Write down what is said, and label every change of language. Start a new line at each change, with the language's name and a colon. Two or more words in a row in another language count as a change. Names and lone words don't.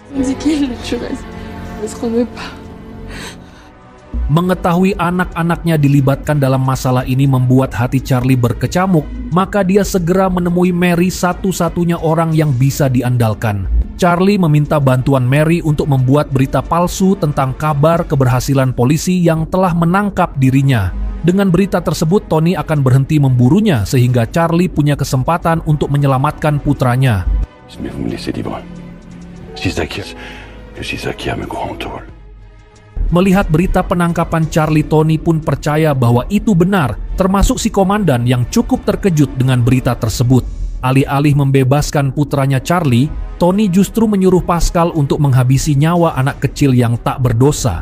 Indonesian: Mengetahui anak-anaknya dilibatkan dalam masalah ini membuat hati Charlie berkecamuk, maka dia segera menemui Mary, satu-satunya orang yang bisa diandalkan. Charlie meminta bantuan Mary untuk membuat berita palsu tentang kabar keberhasilan polisi yang telah menangkap dirinya. Dengan berita tersebut, Tony akan berhenti memburunya sehingga Charlie punya kesempatan untuk menyelamatkan putranya.
French: Mais vous me laissez libre. Je suis Zakia, mes grands tôles.
Indonesian: Melihat berita penangkapan Charlie, Tony pun percaya bahwa itu benar, termasuk si komandan yang cukup terkejut dengan berita tersebut. Alih-alih membebaskan putranya Charlie, Tony justru menyuruh Pascal untuk menghabisi nyawa anak kecil yang tak berdosa.